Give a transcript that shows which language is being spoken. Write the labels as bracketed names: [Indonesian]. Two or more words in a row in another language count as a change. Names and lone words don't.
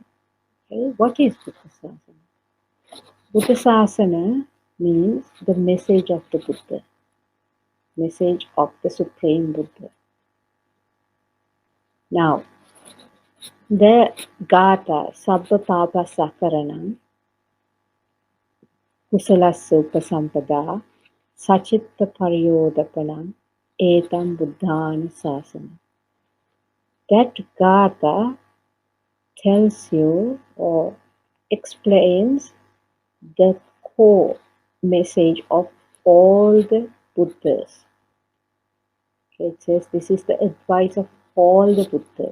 [English] Okay? What is Buddha Sasana? Buddha Sasana means the message of the Buddha, message of the Supreme Buddha. Now, the Gata, [Pali] Sabba Papa Sakaranam, Kusalasya Upasampada, Sachitta Pariyodapanam, Etam Buddhana Sasana. [English] That Gata tells you or explains the core message of all the Buddhas. Okay, it says this is the advice of all the Buddhas.